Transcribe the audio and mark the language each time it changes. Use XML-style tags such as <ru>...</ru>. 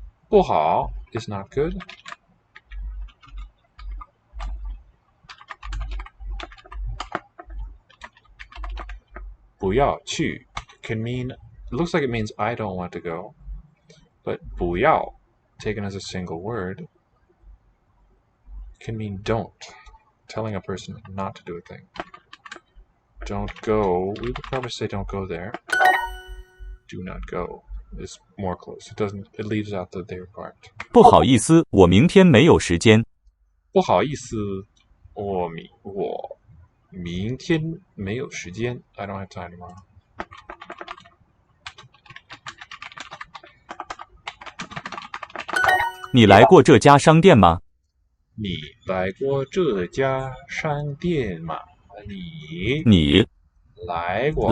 <en>不好 is not good.</en> <zh>"不要去</zh> <en>can mean, it looks like it means I don't want to go, but 不要 taken as a single word can mean don't, telling a person not to do a thing. Don't go, we would probably say don't go there. Do not go is more close. It leaves out the there part.</en> <zh>不好意思，我明天没有时间。不好意思，我明天没有时间。</zh> <en>I don't have time tomorrow.</en> <zh>你来过这家商店吗？你来过这家商店吗？你来过。</zh>